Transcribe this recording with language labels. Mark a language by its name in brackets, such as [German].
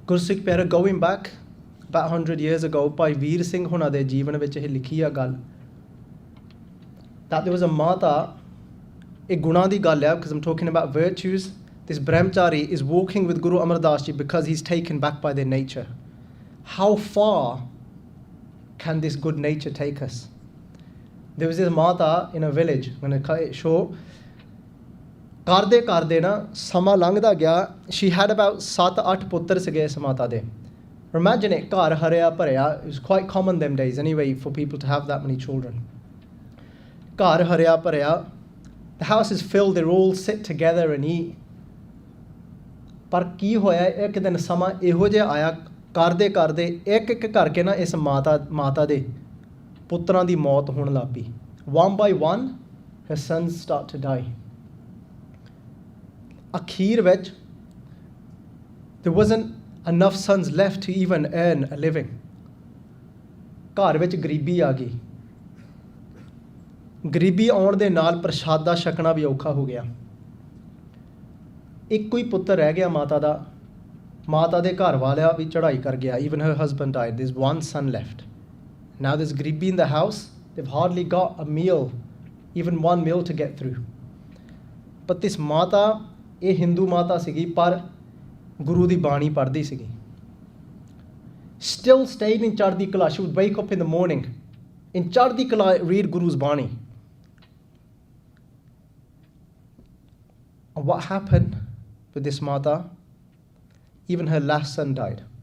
[Punjabi] ਗੁਰਸਿੱਖ ਪਿਆਰੇ, [English] going back about 100 years ago, [Punjabi] Bhai Vir Singh ਹੁਣਾਂ ਦੇ ਜੀਵਨ ਵਿੱਚ ਇਹ ਲਿਖੀ ਆ ਗੱਲ, [English] that there was a [Punjabi] ਮਾਤਾ, ਇਹ ਗੁਣਾਂ ਦੀ ਗੱਲ ਹੈ, [English] because I'm talking about virtues. This brahmachari is walking with Guru Amar Das Ji because he's taken back by their nature. How far can this good nature take us? There was this mata in a village, I'm going to cut it short. [Punjabi] ਕਰਦੇ ਨਾ ਸਮਾਂ ਲੰਘਦਾ ਗਿਆ, [English] she had about 7-8 [Punjabi] ਪੁੱਤਰ ਸੀਗੇ ਇਸ ਮਾਤਾ ਦੇ. [English] Imagine it, [Punjabi] ਘਰ ਹਰਿਆ ਭਰਿਆ. [English] It was quite common them days anyway for people to have that many children. [Punjabi] ਘਰ ਹਰਿਆ ਭਰਿਆ. [English] The house is filled, they all sit together and eat. [Punjabi] ਪਰ ਕੀ ਹੋਇਆ, ਇੱਕ ਦਿਨ ਸਮਾਂ ਇਹੋ ਜਿਹਾ ਆਇਆ, ਕਰਦੇ ਇੱਕ ਕਰਕੇ ਨਾ ਇਸ ਮਾਤਾ ਦੇ ਪੁੱਤਰਾਂ ਦੀ ਮੌਤ ਹੋਣ ਲੱਗ ਪਈ. [English] One by one her sons start to die. [Punjabi] ਅਖੀਰ ਵਿੱਚ [English] there wasn't enough sons left to even earn a living. [Punjabi] ਘਰ ਵਿੱਚ ਗਰੀਬੀ ਆ ਗਈ. ਗਰੀਬੀ ਆਉਣ ਦੇ ਨਾਲ ਪ੍ਰਸ਼ਾਦਾ ਛਕਣਾ ਵੀ ਔਖਾ ਹੋ ਗਿਆ. ਇੱਕੋ ਹੀ ਪੁੱਤਰ ਰਹਿ ਗਿਆ ਮਾਤਾ ਦਾ. ਮਾਤਾ ਦੇ ਘਰ ਵਾਲਿਆ ਵੀ ਚੜ੍ਹਾਈ ਕਰ ਗਿਆ. [English] Even her husband died. There's one son left. Now there's garibi in the house. They've hardly got a meal, even one meal to get through. But this [Punjabi] ਮਾਤਾ, ਇਹ ਹਿੰਦੂ ਮਾਤਾ ਸੀਗੀ, ਪਰ ਗੁਰੂ ਦੀ ਬਾਣੀ ਪੜ੍ਹਦੀ ਸੀਗੀ. [English] Still stayed in chardi kala. She would wake up in the morning, in chardi kala read Guru's bani. And what happened with this mata? Even her last son died.